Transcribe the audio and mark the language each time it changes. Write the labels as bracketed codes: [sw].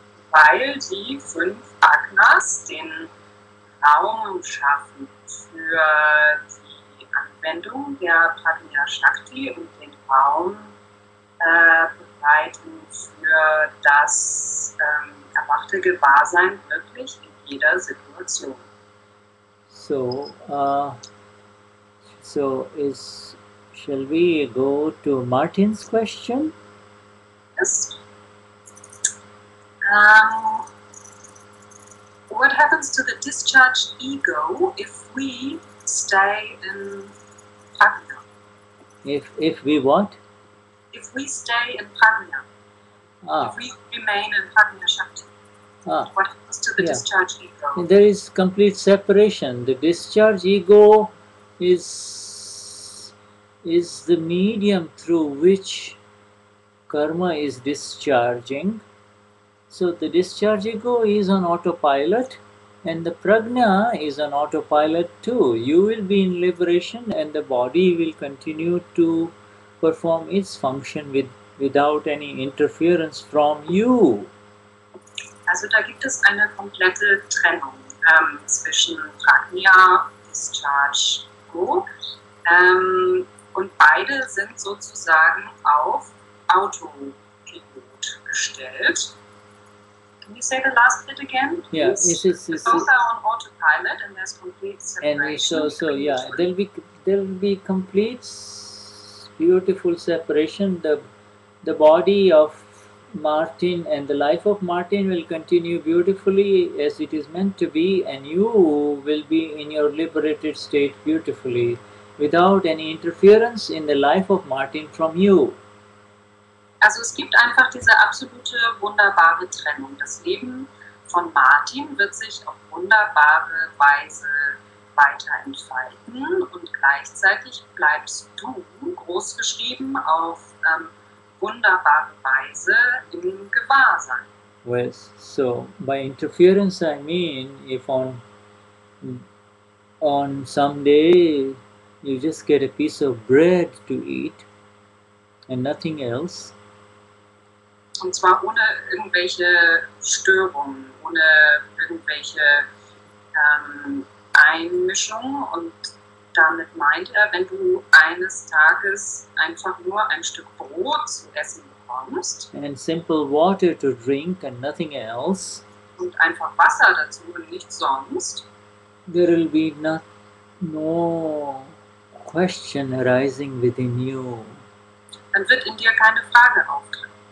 [de] Weil die 5 Agnas den Raum schaffen für die Anwendung der Prajna Shakti und den Raum bereiten für das erwachte Gewahrsein wirklich in jeder Situation. [en] So, shall we go to Martin's question? Yes. What happens to the discharged ego if we stay in Prajna? If we what? If we stay in Prajna, if we remain in Prajna Shakti, what happens to the discharged ego? There is complete separation. The discharge ego is the medium through which karma is discharging. So the discharge ego is on autopilot, and the prajna is on autopilot too. You will be in liberation, and the body will continue to perform its function without any interference from you. [de] Also da gibt es eine komplette Trennung zwischen Prajna und Discharge Ego. Und beide sind sozusagen auf Autopilot gestellt. [en] Can you say the last bit again? Yeah, both are on autopilot, and there's complete separation. And there will be complete beautiful separation. The body of Martin and the life of Martin will continue beautifully as it is meant to be, and you will be in your liberated state beautifully, without any interference in the life of Martin from you. [de] Also es gibt einfach diese absolute wunderbare Trennung. Das Leben von Martin wird sich auf wunderbare Weise weiter entfalten und gleichzeitig bleibst du großgeschrieben auf wunderbare Weise im Gewahrsein. [en] Well, so by interference I mean if on some day you just get a piece of bread to eat and nothing else. [de] Und zwar ohne irgendwelche Störungen, ohne irgendwelche Einmischungen. Und damit meint er, wenn du eines Tages einfach nur ein Stück Brot zu essen bekommst. [en] And simple water to drink and nothing else. [de] Und einfach Wasser dazu und nichts sonst. [en] There will be no question arising within you. [de] Dann wird in dir keine Frage aufkommen.